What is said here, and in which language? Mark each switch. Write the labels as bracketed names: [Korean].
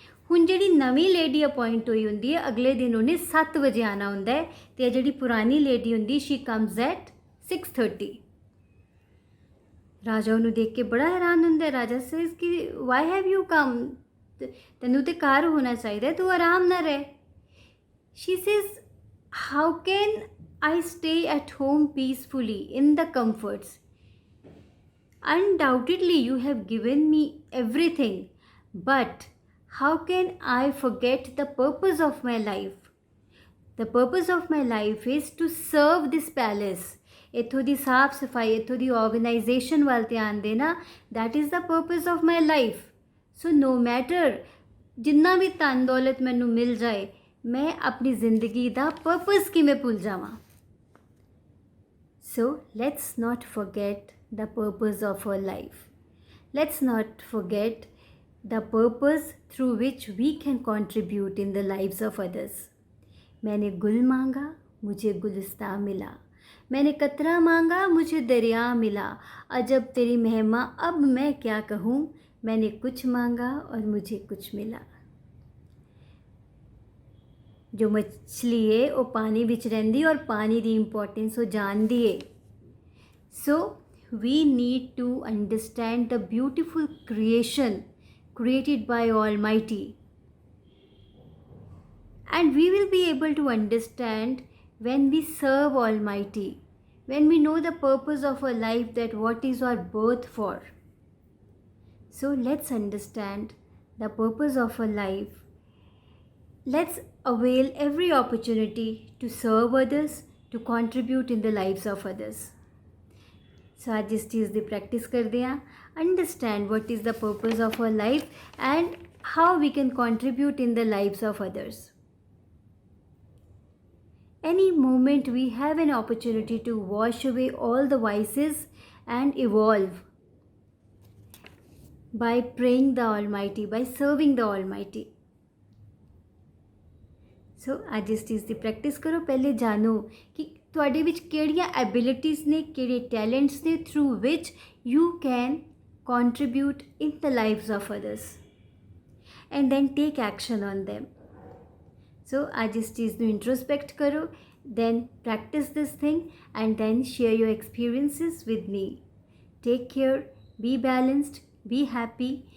[Punjabi] ਹੁਣ ਜਿਹੜੀ ਨਵੀਂ ਲੇਡੀ ਅਪੋਇੰਟ ਹੋਈ ਹੁੰਦੀ ਹੈ ਅਗਲੇ ਦਿਨ ਉਹਨੇ 7 ਵਜੇ ਆਉਣਾ ਹੁੰਦਾ ਹੈ ਅਤੇ ਜਿਹੜੀ ਪੁਰਾਣੀ ਲੇਡੀ ਹੁੰਦੀ [English] She comes at 6:30. [Punjabi] ਰਾਜਾ ਉਹਨੂੰ ਦੇਖ ਕੇ ਬੜਾ ਹੈਰਾਨ ਹੁੰਦਾ ਹੈ. ਰਾਜਾ [English] says ਕਿ why have you come, [Punjabi] ਤੈਨੂੰ ਤੇ ਘਰ ਹੋਣਾ ਚਾਹੀਦਾ, ਤੂੰ ਆਰਾਮ ਨਾਲ ਰਹਿ. [English] She says, how can I stay at home peacefully in the comforts? Undoubtedly, you have given me everything, but how can I forget the purpose of my life? The purpose of my life is to serve this palace. [Punjabi] ਇੱਥੋਂ ਦੀ ਸਾਫ ਸਫਾਈ, ਇੱਥੋਂ ਦੀ organisation ਵੱਲ ਧਿਆਨ ਦੇਣਾ, [English] that is the purpose of my life. So no matter [Punjabi] ਜਿੰਨਾ ਵੀ ਧਨ ਦੌਲਤ ਮੈਨੂੰ ਮਿਲ ਜਾਏ, ਮੈਂ ਆਪਣੀ ਜ਼ਿੰਦਗੀ ਦਾ ਪਰਪਸ ਕਿਵੇਂ ਭੁੱਲ ਜਾਵਾਂ. [English] So let's not forget the purpose of our life. Let's not forget the purpose through which we can contribute in the lives of others. [Hindi] मैंने गुल मांगा मुझे गुलिस्तां मिला, मैंने कतरा मांगा मुझे दरिया मिला. अजब तेरी महिमा अब मैं क्या कहूँ, मैंने कुछ मांगा और मुझे कुछ मिला. जो मछली है वो पानी [Punjabi] विच रहिंदी [Hindi] और पानी की इंपॉर्टेंस वो जानती है. [English] So we need to understand the beautiful creation created by Almighty, and we will be able to understand when we serve Almighty, when we know the purpose of our life, that what is our birth for. So let's understand the purpose of our life. Let's avail every opportunity to serve others, to contribute in the lives of others. [Hindi] So आज इस चीज़ की practice करते हैं. [English] Understand what is the purpose of our life and how we can contribute in the lives of others. Any moment we have an opportunity to wash away all the vices and evolve by praying the Almighty, by serving the Almighty. [Punjabi] ਸੋ ਅੱਜ ਇਸ ਚੀਜ਼ ਦੀ practice ਕਰੋ। ਪਹਿਲੇ ਜਾਣੋ ਕਿ ਤੁਹਾਡੇ ਵਿੱਚ ਕਿਹੜੀਆਂ ਐਬਿਲਿਟੀਜ਼ ਨੇ, ਕਿਹੜੇ ਟੈਲੈਂਟਸ ਨੇ [English] Through which you can contribute in the lives of others and then take action on them. So [Hindi] आज इस चीज़ ਨੂੰ introspect करो, [English] then practice this thing and then share your experiences with me. Take care, be balanced, be happy.